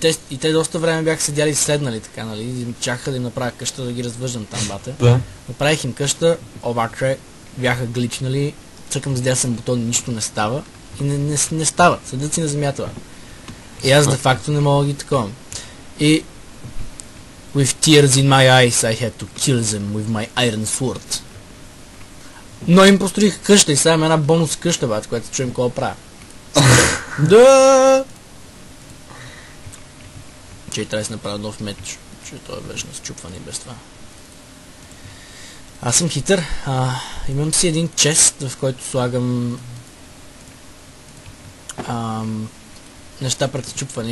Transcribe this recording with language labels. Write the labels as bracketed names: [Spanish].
[Bulgarian] И те доста време бяха седяли и седнали така, нали? И чакаха да им направя къща да ги развъждам там, бате. Да. Направих им къща, обаче бяха гличнали, цъкам с дясен бутон, нищо не става. И не стават, седят си на земята. И аз де-факто не мога да ги таковам. И [English] with tears in my eyes I had to kill them with my iron sword. [Bulgarian] Но им построих къща и сега има една бонус къща, бат, която чуем какво правя. Да! Че трябва да се направя нов меч, че той е вече на счупване и без това. Аз съм хитър. Имам си един чест, в който слагам неща пред счупване.